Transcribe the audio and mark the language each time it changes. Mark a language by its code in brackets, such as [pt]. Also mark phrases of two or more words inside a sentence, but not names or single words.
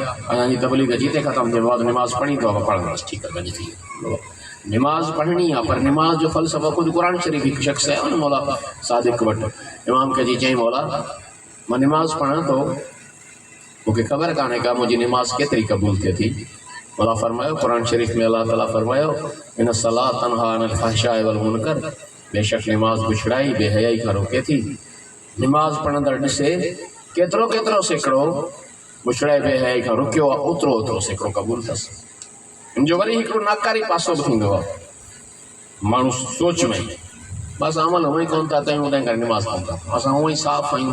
[sd] असांजी तबलीग जिते ख़तमु थिए बाद निमाज़ पढ़ी तो पढ़ंदासीं, ठीकु आहे, गॾु थी निमाज़ पढ़णी आहे। पर निमाज़ जो फ़लसफ़ो ख़ुदि क़ुरान शरीफ़ हिकु शख़्स आहे, उन मौला सादिक़ वटि इमाम खे जी चई, मौला मां निमाज़ पढ़ां थो, मूंखे ख़बर कान्हे का मुंहिंजी निमाज़ केतिरी क़बूल थिए थी। मौला फरमायो क़ुरान शरीफ़ में, अल्लाह ताला फरमायो [ar] إن الصلاة تنهى عن الفحشاء والمنكر, [sd] बेशक निमाज़ बुछड़ाई बेहयाई खां रोके थी। निमाज़ पढ़ंदड़ ॾिसे केतिरो केतिरो सेकिड़ो बुछड़ाई बेहयाई खां रुकियो आहे, ओतिरो ओतिरो सेकिड़ो क़बूल अथसि। हिन जो वरी हिकिड़ो नाकारी पासो बि थींदो आहे, माण्हू सोच में बसि अमल हूअं ई कोन था कयूं, तंहिं करे निमाज़ कोन था, असां हूअं ई साफ़ आहियूं।